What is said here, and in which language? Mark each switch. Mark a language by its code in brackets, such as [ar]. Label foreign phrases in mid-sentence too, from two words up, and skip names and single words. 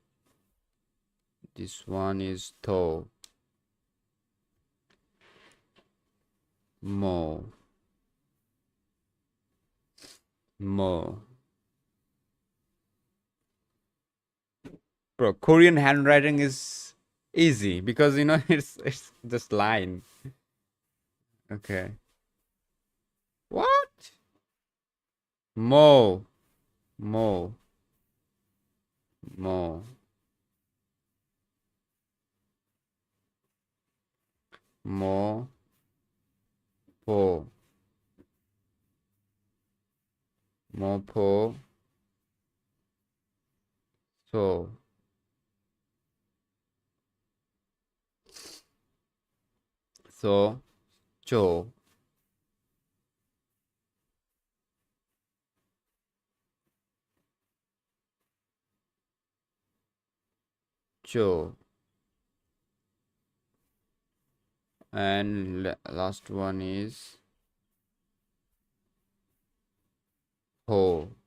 [en] this one is to, mo, bro. Korean handwriting is easy because you know it's just line. Okay. What? Mo, mo, po, so, cho, and last one is ho.